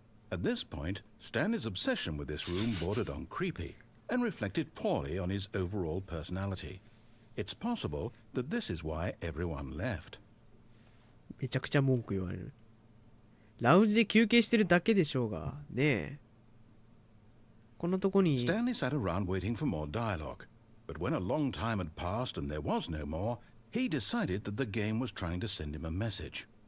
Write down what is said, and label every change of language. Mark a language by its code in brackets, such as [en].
[en] At this point, Stanley's obsession with this room bordered on creepy and reflected poorly on his overall personality. It's possible that this is why everyone left. [ja] めちゃくちゃ文句言われる。ラウンジで休憩してるだけでしょうが。ねえ。こんなとこに。 [en] Stanley sat around waiting for more dialogue, but when a long time had passed and there was no more, he decided that the game was trying to send him a message.